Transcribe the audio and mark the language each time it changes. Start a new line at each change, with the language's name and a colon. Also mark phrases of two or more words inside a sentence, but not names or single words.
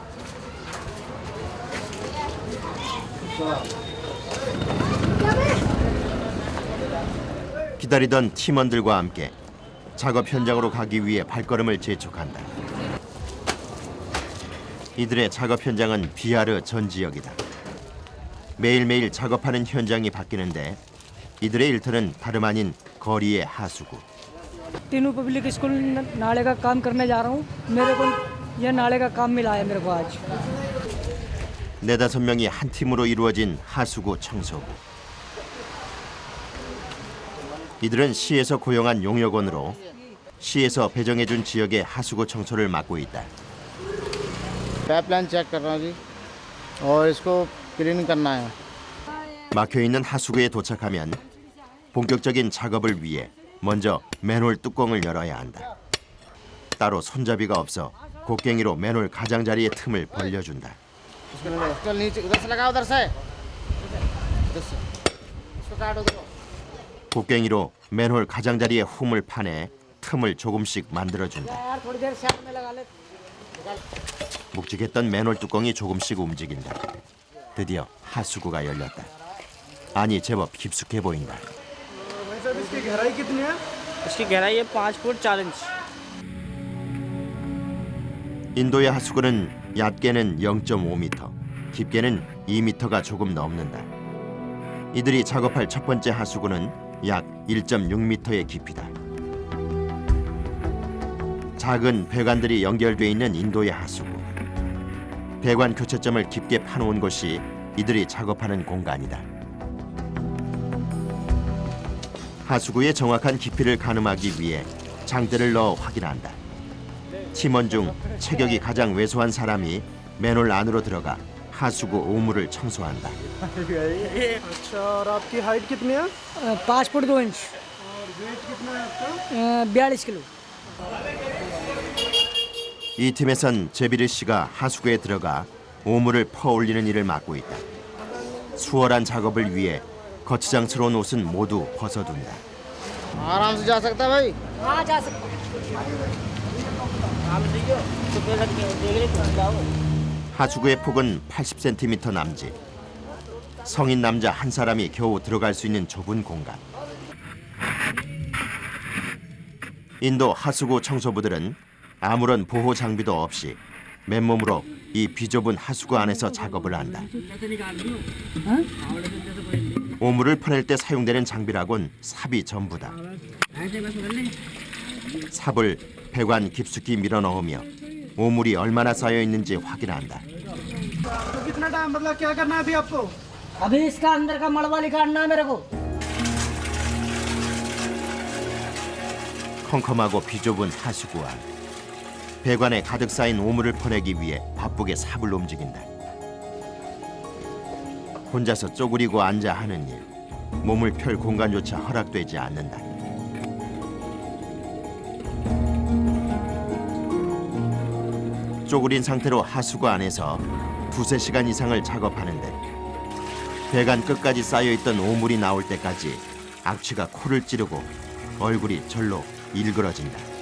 Korean: 기다리던 팀원들과 함께 작업 현장으로 가기 위해 발걸음을 재촉한다. 이들의 작업 현장은 비하르 전 지역이다. 매일매일 작업하는 현장이 바뀌는데 이들의 일터는 다름 아닌 거리의 하수구.
Hindi: तीनों
English: public school
Hindi: नाले का काम करने जा रहा हूँ। मेरे को यह नाले का काम मिला है मेरे को आज।
Korean: 네다섯 명이 한 팀으로 이루어진 하수구 청소부. 이들은 시에서 고용한 용역원으로 시에서 배정해준 지역의 하수구 청소를 맡고 있다.
English: pipeline check
Hindi: कर रहा हूँ जी और इसको क्लीन करना है।
Korean: 막혀있는 하수구에 도착하면 본격적인 작업을 위해 먼저 맨홀 뚜껑을 열어야 한다. 따로 손잡이가 없어 곡괭이로 맨홀 가장자리의 틈을 벌려준다.
Hindi: चल नीचे उधर से लगा उधर से इसको काट उधर।
Korean: 곡괭이로 맨홀 가장자리의 홈을 파내 틈을 조금씩 만들어준다.
Hindi: यार थोड़ी देर साइड में लगा ले।
Korean: 묵직했던 맨홀 뚜껑이 조금씩 움직인다. 드디어 하수구가 열렸다. 아니 제법 깊숙해 보인다.
Hindi: इसकी गहराई है 5 फुट 4 इंच।
Korean: 인도의 하수구는 얕게는 0.5m, 깊게는 2m가 조금 넘는다. 이들이 작업할 첫 번째 하수구는 약 1.6m의 깊이다. 작은 배관들이 연결돼 있는 인도의 하수구. 배관 교체점을 깊게 파놓은 곳이 이들이 작업하는 공간이다. 하수구의 정확한 깊이를 가늠하기 위해 장대를 넣어 확인한다. 팀원 중 체격이 가장 왜소한 사람이 맨홀 안으로 들어가 하수구 오물을 청소한다.
Hindi: अच्छा और आपकी हाइट कितनी है 5 फुट 2 इंच। और वेट कितना है आपका 42 किलो।
Korean: 이 팀에선 제비르 씨가 하수구에 들어가 오물을 퍼올리는 일을 맡고 있다. 수월한 작업을 위해 거치장스러운 옷은 모두 벗어둔다.
Hindi: आराम से जा सकता है भाई। हाँ जा सकते।
Korean: 하수구의 폭은 80cm 남짓. 성인 남자 한 사람이 겨우 들어갈 수 있는 좁은 공간. 인도 하수구 청소부들은 아무런 보호 장비도 없이 맨몸으로 이 비좁은 하수구 안에서 작업을 한다. 오물을 퍼낼 때 사용되는 장비라곤 삽이 전부다. 삽을 배관 깊숙이 밀어 넣으며 오물이 얼마나 쌓여 있는지 확인한다.
Hindi: तो कितना टाइम मतलब क्या करना है अभी आपको अभी इसका अंदर का मलबा निकालना है मेरे को।
Korean: 컴컴하고 비좁은 하수구 안. 배관에 가득 쌓인 오물을 퍼내기 위해 바쁘게 삽을 움직인다. 혼자서 쪼그리고 앉아 하는 일. 몸을 펼 공간조차 허락되지 않는다. 쪼그린 상태로 하수구 안에서 2~3시간 이상을 작업하는데 배관 끝까지 쌓여있던 오물이 나올 때까지 악취가 코를 찌르고 얼굴이 절로 일그러진다.